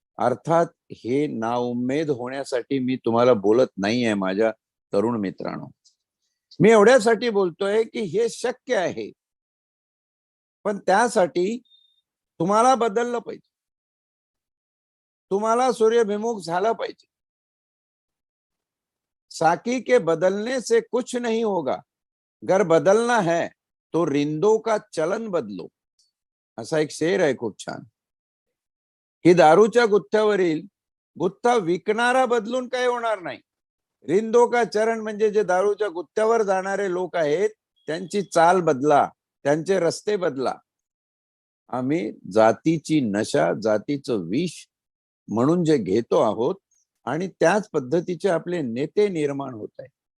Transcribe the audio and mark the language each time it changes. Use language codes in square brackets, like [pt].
[mr] अर्थात हे नाउमेद होण्यासाठी मी तुम्हाला बोलत नाहीये माझ्या तरुण मित्रांनो. मी एवढ्यासाठी बोलतोय की हे शक्य आहे, पण त्यासाठी तुम्हाला बदललं पाहिजे. तुम्हाला सूर्यभिमुख झालं पाहिजे. [hi] साकी के बदलने से कुछ नहीं होगा, अगर बदलना है तो रिंदों का चलन बदलो, [mr] असा एक शेर आहे खूप छान. की दारूच्या गुत्थ्यावरील गुत्था विकणारा बदलून काही होणार नाही. रिंदो का चरण म्हणजे जे दारूच्या गुत्थ्यावर जाणारे लोक आहेत त्यांची चाल बदला, त्यांचे रस्ते बदला. आम्ही जातीची नशा, जातीचं विष म्हणून जे घेतो आहोत, आणि त्याच पद्धतीचे आपले नेते निर्माण होत आहेत.